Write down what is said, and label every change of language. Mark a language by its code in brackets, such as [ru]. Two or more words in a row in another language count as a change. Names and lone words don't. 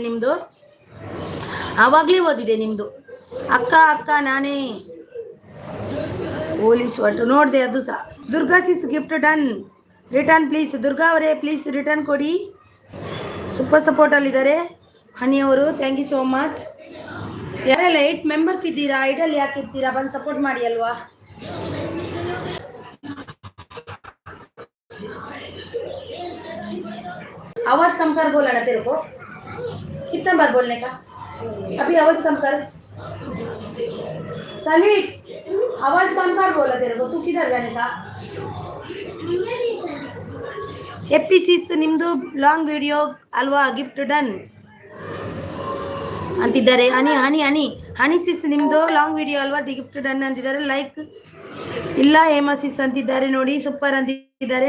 [kn] ನಿಮ್ಮದು ಆವಾಗಲೇ ಓದಿದೆ ನಿಮ್ಮದು. ಅಕ್ಕ ನಾನೇ ಪೊಲೀಸ್ ಒಟ್ಟು ನೋಡಿದೆ, ಅದು ಸಹ. [en] Durga sis gift done, return please. ದುರ್ಗಾ ಅವರೇ please return ಕೊಡಿ. [kn] ಸೂಪರ್ ಸಪೋರ್ಟಲ್ಲಿದ್ದಾರೆ ಹನಿ ಅವರು. [en] thank you so much. [kn] ಯಾರೆಲ್ಲ 8 ಮೆಂಬರ್ಸ್ ಇದ್ದೀರಾ, ಐಡಲ್ ಯಾಕೆ ಇರ್ತೀರಾ, ಬಂದು ಸಪೋರ್ಟ್ ಮಾಡಿ ಅಲ್ವಾ. [hi] आवाज कम कर बोला ना तेरे को, कितना बार बोलने का. अभी आवाज कम कर. सनवीत आवाज कम कर बोला तेरे को, तू किधर जाने का. [kn] ಎಪಿಸಿಸ್ ನಿಮ್ಮದು [en] long video [kn] ಅಲ್ವಾ, [en] gift done [kn] ಅಂತಿದ್ದಾರೆ. ಹನಿ ಸಿಸ್ ನಿಮ್ಮದು [en] long video [kn] ಅಲ್ವಾ, [en] gift done [kn] ಅಂತಿದ್ದಾರೆ. ಲೈಕ್ ಇಲ್ಲ ಹೇಮಾ ಸಿಸ್ ಅಂತಿದ್ದಾರೆ. ನೋಡಿ ಸೂಪರ್ ಅಂತಿದ್ದಾರೆ.